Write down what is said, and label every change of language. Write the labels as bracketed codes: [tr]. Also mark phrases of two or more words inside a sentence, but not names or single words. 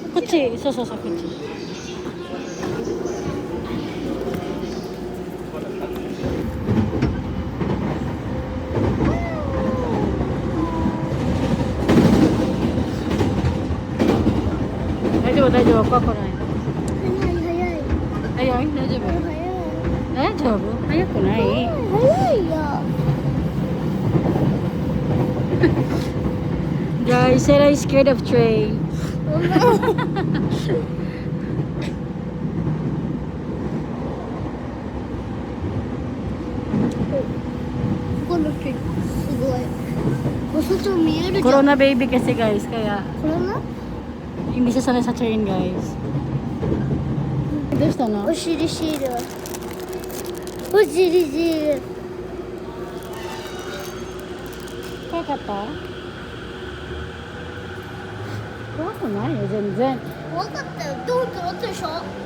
[ja] こっち。そうそうそう、こっち。大丈夫、大丈夫。怖くない。早い。早い、大丈夫。早い。大丈夫、早くない。早いよ。 [en] Guys, Sarah is scared of train. [ja] この木すごい。お外見えるじゃん。 [tl] Corona baby kasi guys, kaya [ja] コロナ？ [tl] hindi siya sanay sa train guys. [ja] どうしたの？お尻シール。お尻シール。怖かった？怖くないよ、全然。怖かったよ。ドンと乗ったでしょ？